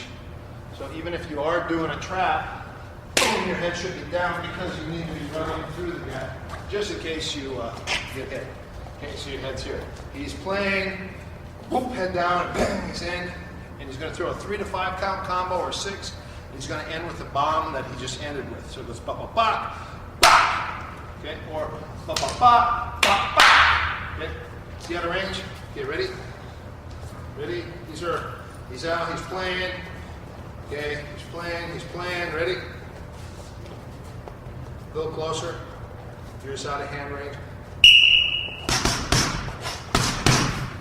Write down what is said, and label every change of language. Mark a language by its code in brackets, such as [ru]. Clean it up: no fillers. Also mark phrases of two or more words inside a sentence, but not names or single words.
[en] So even if you are doing a trap, your head should be down because you need to be running through the gap, just in case you get hit. Okay, so your head's here. He's playing, whoop, head down, and bang, he's in. And he's going to throw a 3 to 5 count combo or 6. He's going to end with the bomb that he just ended with. So it goes ba ba ba ba. Okay, or ba ba ba ba ba. Okay, see out of range? Okay, ready? Ready? He's out, he's playing. Okay, he's playing, ready? A little closer. You're just out of hand range.